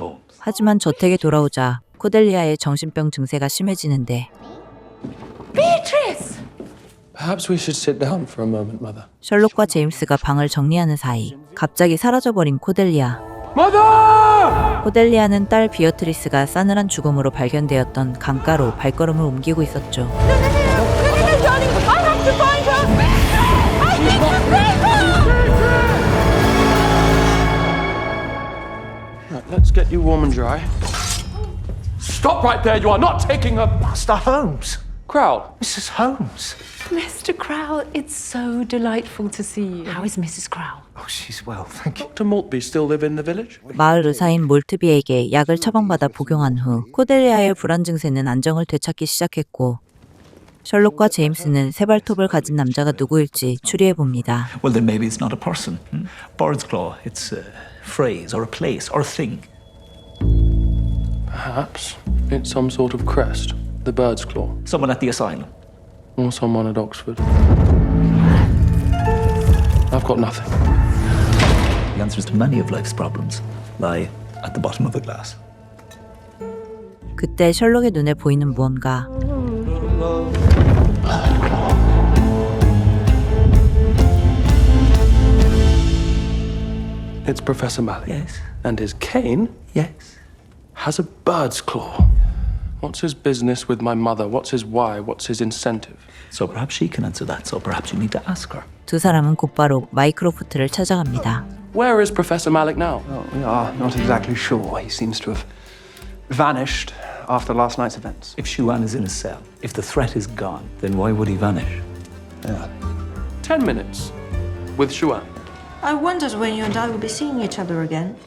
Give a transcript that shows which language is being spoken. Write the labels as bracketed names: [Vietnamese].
[English] Holmes. [Korean] 하지만 저택에 돌아오자 코델리아의 정신병 증세가 심해지는데 [English] Beatrice! Perhaps we should sit down for a moment, mother. [Korean] 셜록과 제임스가 방을 정리하는 사이 갑자기 사라져버린 코델리아. [English] Mother! [Korean] 코델리아는 딸 비어트리스가 싸늘한 죽음으로 발견되었던 강가로 발걸음을 옮기고 있었죠. [English] Darling, I have to find her! I need to save her! Right, let's get you warm and dry. Stop right there. You are not taking her. Master Holmes. Crowell. Mrs. Holmes. Mr. Crowell, it's so delightful to see you. How is Mrs. Crowell? Oh, she's well, thank you. Dr. Maltby still live in the village? [Korean] 마을 의사인 몰트비에게 약을 처방받아 복용한 후 코델리아의 불안 증세는 안정을 되찾기 시작했고 셜록과 제임스는 세 발톱을 가진 남자가 누구일지 추리해봅니다. [English] Well, then maybe it's not a person. Bird's claw. It's a phrase or a place or a thing. Perhaps it's some sort of crest. The bird's claw. Someone at the asylum. Or someone at Oxford. I've got nothing. The answers to many of life's problems lie at the bottom of a glass. [Korean] 그때 셜록의 눈에 보이는 무언가. [English] It's Professor Malley. Yes. And his cane Yes. has a bird's claw. What's his business with my mother? What's his why? What's his incentive? So perhaps she can answer that. So perhaps you need to ask her. [Korean] 두 사람은 곧바로 마이크로프트를 찾아갑니다. [English] Where is Professor Malik now? Well, we are not exactly sure. He seems to have vanished after last night's events. If Shuan is in a cell, if the threat is gone, then why would he vanish? Yeah. 10 minutes with Shuan. I wondered when you and I would be seeing each other again.